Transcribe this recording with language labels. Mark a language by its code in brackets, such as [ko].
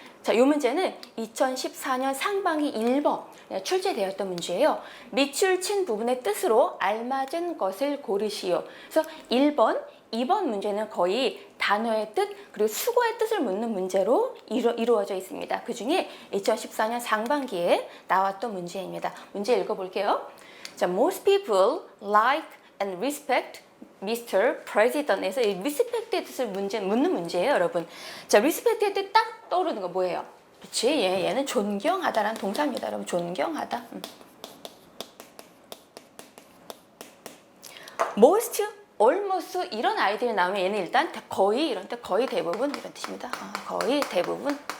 [ko] 자, 이 문제는 2014년 상반기 1번 출제되었던 문제예요. 밑줄 친 부분의 뜻으로 알맞은 것을 고르시오. 그래서 1번, 2번 문제는 거의 단어의 뜻 그리고 수거의 뜻을 묻는 문제로 이루어져 있습니다. 그 중에 2014년 상반기에 나왔던 문제입니다. 문제 읽어볼게요. [en] 자, most people like and respect Mr. [ko] President에서 이 respect의 뜻을 묻는 문제예요, 여러분. 자, respect의 뜻 딱 떠오르는 거 뭐예요? 그렇지, 얘는 존경하다라는 동사입니다, 여러분. 존경하다. most, almost 이런 아이들이 나오면 얘는 일단 거의 이런 뜻, 거의 대부분 이런 뜻입니다. 거의 대부분.